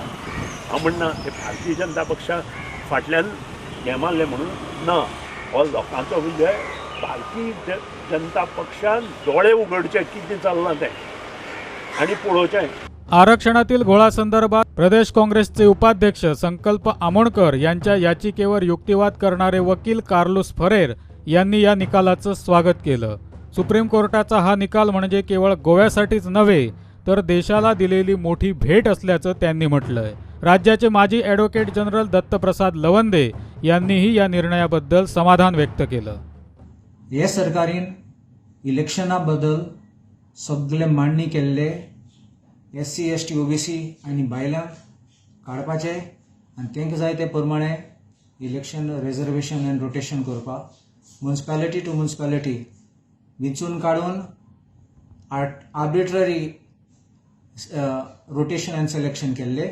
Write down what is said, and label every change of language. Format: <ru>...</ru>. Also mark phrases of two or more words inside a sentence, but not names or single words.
<kok>हांव म्हणना ते भारतीय जनता पक्षा फाटल्यान हें मारलें म्हणून ना, हो लोकांचो विजय। भारतीय जनता पक्षान दोळे उगडचे कितें चल्लां तें आनी पळोवचें।</kok> <mr>आरक्षणातील घोळासंदर्भात प्रदेश काँग्रेसचे उपाध्यक्ष संकल्प आमोणकर यांच्या याचिकेवर युक्तिवाद करणारे वकील कार्लोस फरेर यांनी या निकालाचं स्वागत केलं। सुप्रीम कोर्टाचा हा निकाल म्हणजे केवळ गोव्यासाठीच नव्हे तर देशाला दिलेली मोठी भेट असल्याचं त्यांनी म्हटलंय। राज्याचे माजी ॲडव्होकेट जनरल दत्तप्रसाद लवंदे यांनीही या निर्णयाबद्दल समाधान व्यक्त केलं।</mr> <kok>हे सरकारीन इलेक्शना बद्दल सगळे मांडणी केल्ले SC ST OBC आनी बायलांक काडपाचे आनी तांकां जाय ते प्रमाणे</kok> <en>election reservation</en> <kok>आनी रोटेशन करपाक</kok> <en>municipality to municipality</en> <kok>वेंचून काडून</kok> <en>arbitrary rotation</en> <kok>आनी सिलेक्शन केल्ले।</kok>